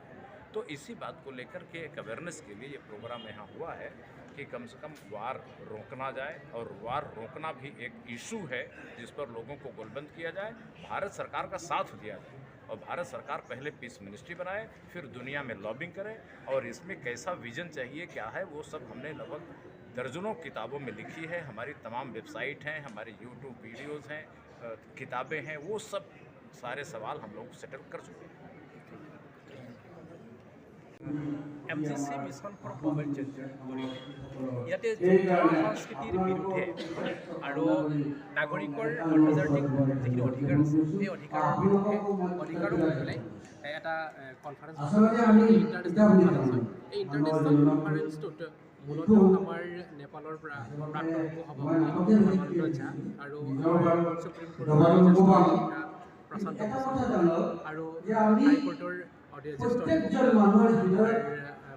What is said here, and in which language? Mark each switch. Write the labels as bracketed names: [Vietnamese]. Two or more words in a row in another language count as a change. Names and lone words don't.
[Hindi] तो इसी बात को लेकर के एक अवेयरनेस के लिए ये प्रोग्राम यहाँ हुआ है कि कम से कम वार रोकना जाए और वार रोकना भी एक इशू है जिस पर लोगों को गोलबंद किया जाए, भारत सरकार का साथ दिया जाए और भारत सरकार पहले [English] peace ministry [Hindi] बनाए, फिर दुनिया में लॉबिंग करे और इसमें कैसा विजन चाहिए, क्या है, वो सब हमने लगभग दर्जनों किताबों में लिखी है। हमारी तमाम वेबसाइट हैं, हमारे यूट्यूब वीडियोज़ हैं, किताबें हैं, वो सब सारे सवाल हम लोग सेटल कर चुके हैं। [Assamese] MGC মিছন ফৰ গ্লোবেল চেঞ্জৰ কৰিলে ইয়াতে সংস্কৃতিৰ বিৰুদ্ধে আৰু নাগৰিকৰ আন্তৰ্জাতিক যিখিনি অধিকাৰ আছে সেই অধিকাৰৰ বিৰুদ্ধে অধিকাৰক লৈ পেলাই এটা [English] conference international [Assamese] এই ইণ্টাৰনেশ্যনেল কনফাৰেন্সটোত মূলতঃ আমাৰ নেপালৰ পৰা প্ৰাক্তন উপসভাপতি ধৰ্মেন্দ্ৰ ঝা আৰু সুপ্ৰিম কোৰ্টৰ প্ৰশান্ত ভূষণ আৰু হাইকোৰ্টৰ জ্যেষ্ঠ